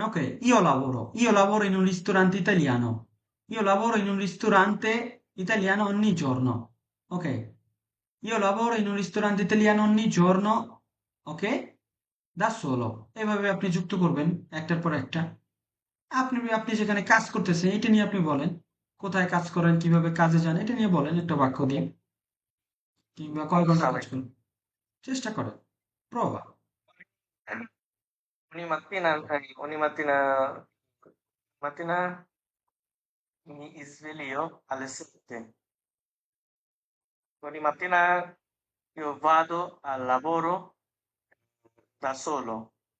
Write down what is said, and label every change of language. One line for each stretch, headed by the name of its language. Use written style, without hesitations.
Italian: ওকে, io lavoro in un ristorante italiano, io lavoro in un ristorante italiano ogni giorno. Ok, io lavoro in un ristorante italiano ogni giorno. Ok, da solo।
Bangla: এভাবে আপনি যুক্ত করবেন একটার পর একটা। আপনি আপনি যেখানে কাজ করতেছেন এটা নিয়ে আপনি বলেন, কোথায় কাজ করেন, কিভাবে কাজে যান, এটা নিয়ে বলেন একটা বাক্য দিয়ে, কিংবা কয় ঘন্টা আচ্ছা কাজ ভাই, করেন। চেষ্টা করো, প্রova।
Italian: ogni mattina, mattina mi sveglio alle 7. Ogni mattina io vado al lavoro da solo.